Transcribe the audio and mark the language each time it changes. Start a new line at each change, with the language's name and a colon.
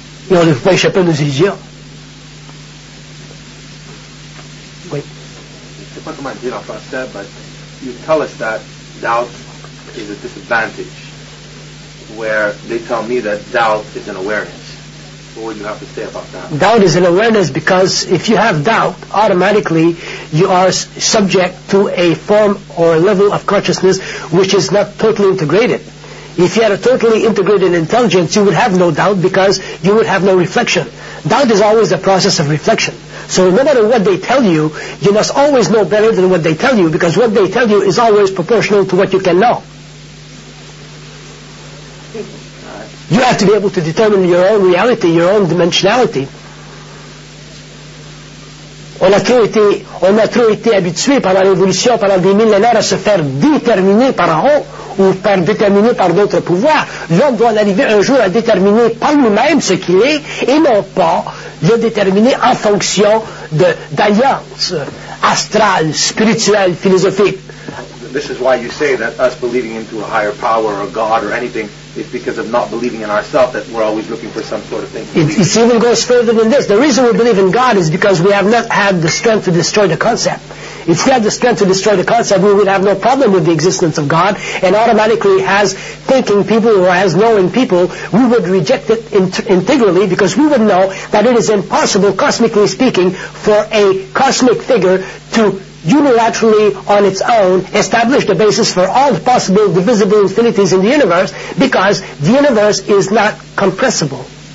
French: Et on ne peut pas échapper à nos illusions. Oui. Je ne sais pas comment dire en français, mais vous nous dites que le doute est un désavantage. Où ils me disent que le doute est une awareness.
English: What would you have to say about that? Doubt is an awareness, because if you have doubt, automatically you are subject to a form or a level of consciousness which is not totally integrated. If you had a totally integrated intelligence, you would have no doubt, because you would have no reflection. Doubt is always a process of reflection. So no matter what they tell you, you must always know better than what they tell you, because what they tell you is always proportional to what you can know. You have to be able to determine your own reality, your own dimensionality.
French: On a toujours été, habitué pendant l'évolution, pendant des millénaires, à se faire déterminer par en haut, ou par déterminer par d'autres pouvoirs. L'homme doit en arriver un jour à déterminer par lui-même ce qu'il est, et non pas le déterminer en fonction d'alliances astrales, spirituelles, philosophiques.
English: This is why you say that us believing into a higher power or God or anything is because of not believing in ourselves, that we're always looking for some sort of thing. It even goes further than this. The reason we believe in God is because we have not had the strength to destroy the concept. If we had the strength to destroy the concept, we would have no problem with the existence of God, and automatically, as thinking people or as knowing people, we would reject it integrally, because we would know that it is impossible, cosmically speaking, for a cosmic figure to unilaterally, on its own, establish the basis for all the possible divisible infinities in the universe, because the universe is not compressible.